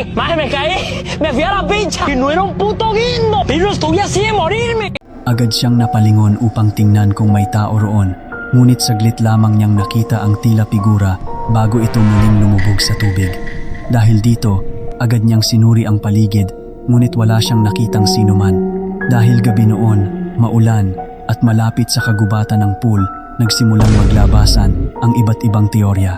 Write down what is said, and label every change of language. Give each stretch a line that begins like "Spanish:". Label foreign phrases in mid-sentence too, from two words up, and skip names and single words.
Spanish: ¡Madre, me caí! ¡Me fui a la pincha! ¡Y no era un puto guindo! ¡Pero estuve así de morirme!
Filipino: Agad siyang napalingon upang tingnan kung may tao roon, ngunit saglit lamang niyang nakita ang tila figura bago ito muling lumubog sa tubig. Dahil dito, agad niyang sinuri ang paligid, ngunit wala siyang nakitang sinuman. Dahil gabi noon, maulan, at malapit sa kagubatan ng pool, nagsimulang maglabasan ang iba't ibang teorya.